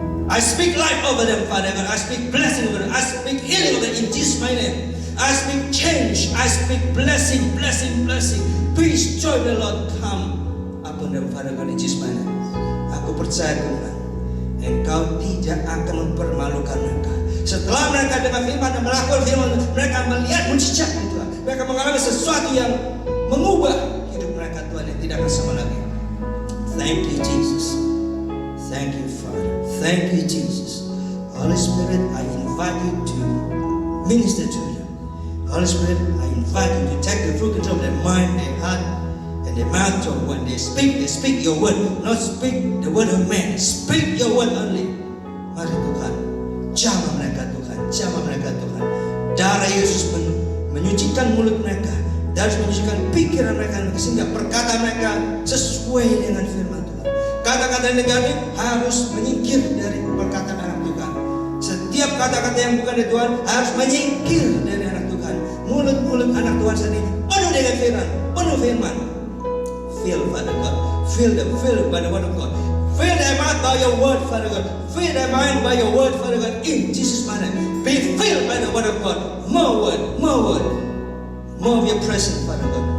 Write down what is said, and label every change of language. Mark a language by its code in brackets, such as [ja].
[en] I speak life over them, Father God. I speak blessing over them. I speak healing over them in Jesus' my name. I speak change. I speak blessing, blessing, blessing. Peace, joy, the Lord come upon them, Father God, in Jesus' my name. [id] Aku percaya Tuhan, Engkau tidak akan mempermalukan mereka. Setelah mereka dengar firman dan melakukan firman, mereka melihat mujizat Tuhan. Mereka mengalami sesuatu yang mengubah hidup mereka Tuhan, yang tidak akan sama lagi. [en] Thank you Jesus. Thank you Father. Thank you Jesus. Holy Spirit, I invite you to minister to them. Holy Spirit, I invite you to take the full control of their mind, their heart, and their mouth. So when they speak your word. Not speak the word of man. Speak your word only. [id] Mari Tuhan, jamah mereka Tuhan, jamah mereka Tuhan. Darah Yesus menyucikan mulut mereka, darah menyucikan pikiran mereka, sehingga perkataan mereka sesuai dengan firman Tuhan. Kata-kata negatif harus menyingkir dari perkataan anak Tuhan. Setiap kata-kata yang bukan dari Tuhan harus menyingkir dari anak Tuhan. Mulut-mulut anak Tuhan saat ini penuh dengan firman, penuh firman. [en] Fill, Father God, fill them, fill by the word of God. Fill their mouth by your word, Father God. Fill their mind by your word, Father God. In Jesus' name, be filled by the word of God. More word, more word, more of your presence, Father God.